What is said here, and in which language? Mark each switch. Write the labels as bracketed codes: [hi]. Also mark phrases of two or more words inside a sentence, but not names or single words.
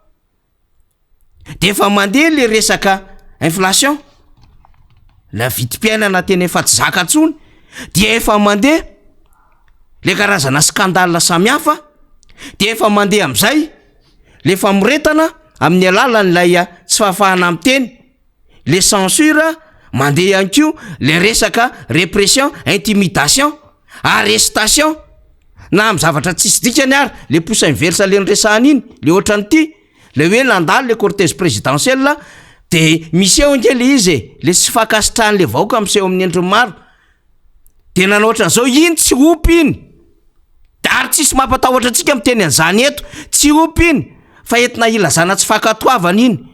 [mg] de efa mandeha le resaka inflation la vitim-piainana tena efa tsy zaka ntsony dia efa mandeha le karazana skandale samihafa de efa mandeha am'izay le famoretana amin'ny alalan'ilay tsy fahafahana amin'ny teny le censure mandeha ihany ko le resaka [fr] répression intimidation arrestation [mg] na amin'ny zavatra tsisy dikany ary le [fr] pousse inverse [mg] le nyresahana iny le ohatran'ity le hoe nandalo le [fr] cortège présidentiel [mg] de miseho ngely izy le tsy fakasitrahany le vahoaka miseho amin'ny endriny maro de nanao ohatran'izao iny tsy opy iny ary tsisy mampatahotra antsika miteny an'izany eto tsy opy iny fa entina ilazana tsy fakatoavana iny